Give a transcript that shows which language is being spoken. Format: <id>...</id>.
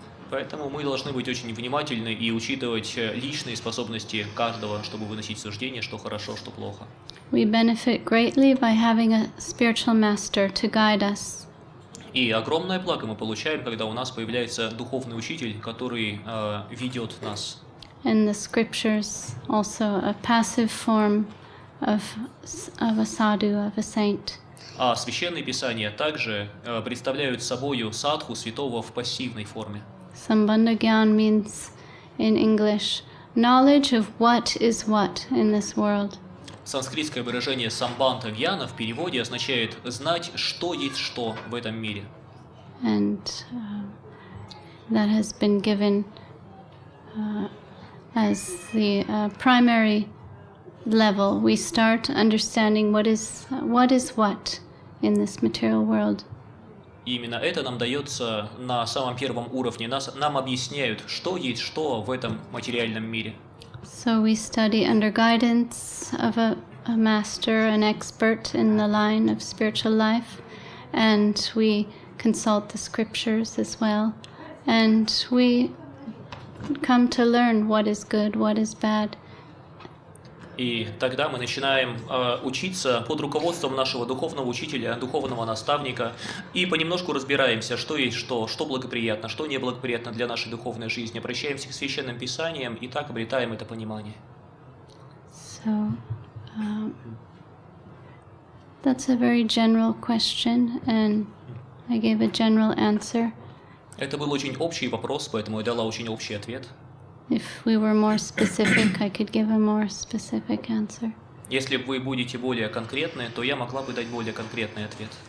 <ru>Поэтому мы должны быть очень внимательны и учитывать личные способности каждого, чтобы выносить суждение, что хорошо, что плохо.</ru> <en>We benefit greatly by having a spiritual master to guide us.</en> <ru>И огромное благо мы получаем, когда у нас появляется духовный учитель, который ведет нас.</ru> <en>And the scriptures also a passive form of a sadhu, of a saint.</en> <ru>А священные писания также представляют собою садху святого в пассивной форме.</ru> <en>Sambandha Gyan means in English knowledge of what is what in this world.</en> <ru>Санскритское выражение самбандха гьяна в переводе означает знать, что есть что в этом мире.</ru> <en>And that has been given as the primary level. We start understanding what is what in this material world.</en> <ru>И именно это нам дается на самом первом уровне. Нам объясняют, что есть что в этом материальном мире.</ru> <en>So we study under guidance of a a master, an expert in the line of spiritual life, and we consult the scriptures as well, and we come to learn what is good, what is bad.</en> <ru>И тогда мы начинаем учиться под руководством нашего духовного учителя, духовного наставника, и понемножку разбираемся, что есть что благоприятно, что неблагоприятно для нашей духовной жизни. Обращаемся к священным писаниям и так обретаем это понимание.</ru> <en>So, that's a very general question, and I gave a general answer.</en> <ru>Это был очень общий вопрос, поэтому я дала очень общий ответ.</ru> <en>If we were more specific, I could give a more specific answer.</en> <ru>Если вы будете более конкретны, то я могла бы дать более конкретный ответ.</ru>